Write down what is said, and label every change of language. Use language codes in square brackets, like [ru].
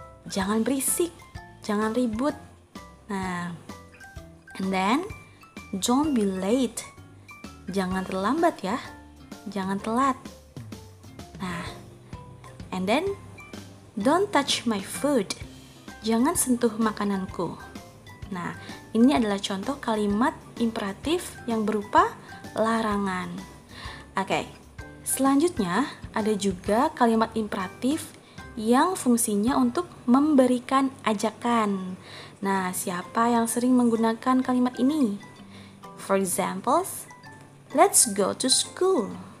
[id] Jangan berisik, jangan ribut. Nah, and then, don't be late. Jangan terlambat ya, jangan telat. Nah, and then, don't touch my food. Jangan sentuh makananku. Nah, ini adalah contoh kalimat imperatif yang berupa larangan. Oke, selanjutnya ada juga kalimat imperatif yang fungsinya untuk memberikan ajakan. Nah, siapa yang sering menggunakan kalimat ini? [en] For example, let's go to school.